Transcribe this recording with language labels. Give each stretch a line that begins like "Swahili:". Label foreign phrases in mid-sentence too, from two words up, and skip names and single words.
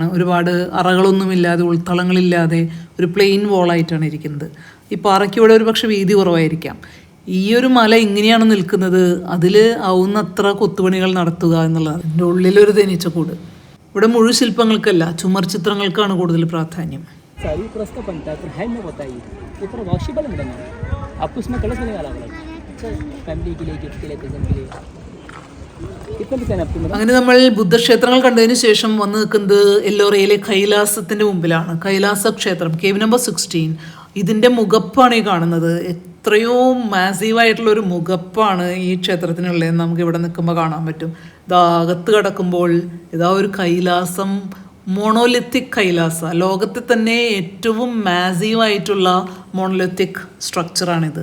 Malayalam: ഒരുപാട് അറകളൊന്നുമില്ലാതെ ഉൾത്തളങ്ങളില്ലാതെ ഒരു പ്ലെയിൻ വോളായിട്ടാണ് ഇരിക്കുന്നത്. ഈ പാറയ്ക്ക് ഇവിടെ ഒരു പക്ഷേ വീതി കുറവായിരിക്കാം. ഈ ഒരു മല ഇങ്ങനെയാണ് നിൽക്കുന്നത്, അതിൽ ആവുന്നത്ര കൊത്തുപണികൾ നടത്തുക എന്നുള്ളതാണ്. എൻ്റെ ഉള്ളിലൊരു തേനീച്ചക്കൂട്. ഇവിടെ മുഴു ശില്പങ്ങൾക്കല്ല, ചുമർ ചിത്രങ്ങൾക്കാണ് കൂടുതൽ പ്രാധാന്യം.
Hindi: सारी क्रॉस का बनता है, पर है ना बताइए ये पूरा वॉशेबल है मैडम, आपको उसमें कलर मिलेगा अलग अलग. अच्छा फैमिली के लिए, गिफ्ट के लिए, प्रेजेंट के लिए कितना डिजाइन आपको मिला?
Malayalam: അങ്ങനെ നമ്മൾ ബുദ്ധക്ഷേത്രങ്ങൾ കണ്ടതിന് ശേഷം വന്ന് നിൽക്കുന്നത് എല്ലോറയിലെ കൈലാസത്തിന്റെ മുമ്പിലാണ്. കൈലാസ ക്ഷേത്രം, കേവ് നമ്പർ 16. ഇതിന്റെ മുഖപ്പാണ് ഈ കാണുന്നത്. എത്രയോ മാസീവായിട്ടുള്ള ഒരു മുഖപ്പാണ് ഈ ക്ഷേത്രത്തിനുള്ളതെന്ന് നമുക്ക് ഇവിടെ നിൽക്കുമ്പോൾ കാണാൻ പറ്റും. ഇതാ അകത്ത് കടക്കുമ്പോൾ ഇതാ ഒരു കൈലാസം, മോണോലിത്തിക് കൈലാസ, ലോകത്തെ തന്നെ ഏറ്റവും മാസീവായിട്ടുള്ള മോണോലിത്തിക് സ്ട്രക്ചറാണിത്.